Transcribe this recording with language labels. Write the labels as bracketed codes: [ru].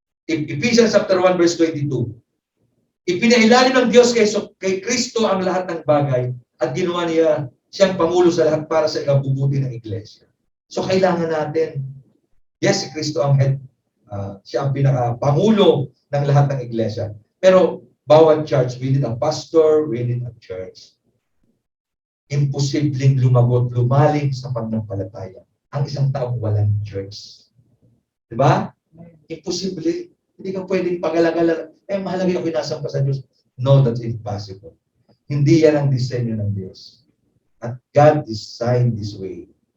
[tl] Ephesians chapter 1 verse 22, ipinailalim ng Diyos kay Kristo ang lahat ng bagay at ginawa niya siyang pangulo sa lahat para sa ikabubuti ng iglesia. So kailangan natin, yes, si Kristo ang head, siya ang pinaka-pangulo ng lahat ng iglesia. Pero bawat [en] church, we need a pastor, we need a church. [tl] Imposibleng lumaling sa pananampalataya ang isang taong walang church. Diba? Imposible. Hindi ka pwedeng pag-alala, mahalaga yung kinasamba sa Diyos. [en] No, that's impossible. [tl] Hindi yan ang disenyo ng Diyos. [en] At God designed this way.